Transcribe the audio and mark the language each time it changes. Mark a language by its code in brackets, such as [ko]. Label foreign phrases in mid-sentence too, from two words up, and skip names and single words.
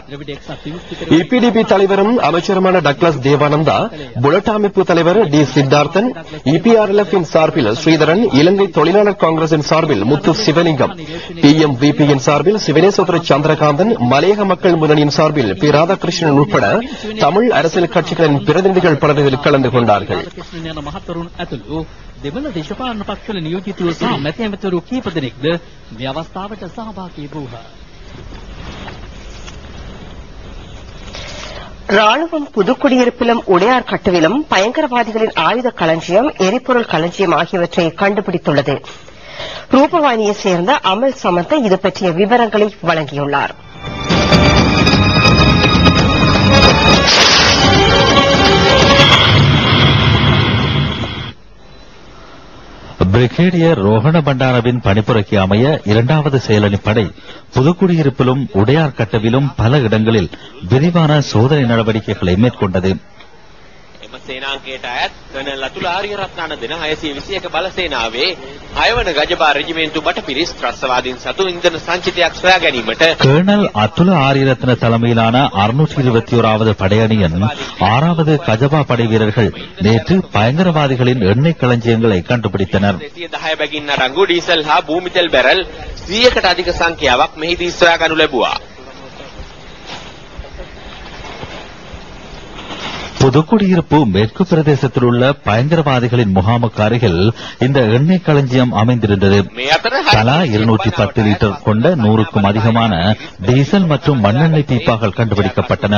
[ta] EPDP தலைவரும் அமைச்சருமான டக்ளஸ் தேவானந்தா, புலட் அமைப்பு தலைவர் டி சித்தார்த்தன், EPRLF இன் சார்பில் ஸ்ரீதரன், இலங்கை தொழிலாளர் காங்கிரசின் சார்பில் முத்து சிவலிங்கம், PMVP இன் சார்பில் சிவனேஸ்வர சந்திரகாந்தன், மலையக மக்கள் முன்னணியின் சார்பில் பி ராதாகிருஷ்ணன் உட்பட தமிழ் அரசியல் கட்சிகளின் பிரதிநிதிகள் பலர் இதில் கலந்து கொண்டார்கள். [si] දෙවන දේශපාලන පක්ෂවල නියෝජිතවරු සහ මැති ඇමතිවරු කීප දෙනෙක්ද මේ අවස්ථාවට සහභාගී වූහ. [ta] ராணுவம் புதுக்குடியிருப்பிலும் உடையார் கட்டுவிலும் பயங்கரவாதிகளின் ஆயுத களஞ்சியம், எரிபொருள் களஞ்சியம் ஆகியவற்றை கண்டுபிடித்துள்ளது. ரூபவாணியைச் சேர்ந்த அமல் சமந்த இது பற்றிய விவரங்களை வழங்கியுள்ளார். பிரிகேடியர் ரோஹண பண்டாரவின் பணிப்புரைக்கு அமைய 2வது செயலணிப்படை புதுக்குடியிருப்பிலும் உடையார் கட்டவிலும் பல இடங்களில் விரிவான சோதனை நடவடிக்கைகளை மேற்கொண்டது. [si] සේනාංකයට අයත් කර්නල් අතුල ආරියරත්න දෙන 621 බල සේනාවේ 6 වන ගජබා රෙජිමෙන්තු බටපිරිස් ත්‍රස්තවාදීන් සතු ඉන්ධන සංචිතයක් සොයා ගැනීමට [ta] கர்னல் அத்துல ஆரியரத்ன தலைமையிலான 621வது படையணியின் 6வது கஜபா படை வீரர்கள் நேற்று பயங்கரவாதிகளின் எண்ணெய் களஞ்சியங்களை கண்டுபிடித்தனர். [si] 210 බැගින් අරංගු ඩීසල් හා භූමිතෙල් බැරල් 100කට අධික සංඛ්‍යාවක් මෙහිදී සොයා ගනු ලැබුවා. [ta] புதுக்குடியிருப்பு மேற்கு பிரதேசத்தில் உள்ள பயங்கரவாதிகளின் முகாமுக்கு அருகில் இந்த எண்ணெய் களஞ்சியம் அமைந்திருந்தது. தலா 210 லிட்டர் கொண்ட 100க்கும் அதிகமான டீசல் மற்றும் மண்ணெண்ணெய் பீப்பாக்கள் கண்டுபிடிக்கப்பட்டன.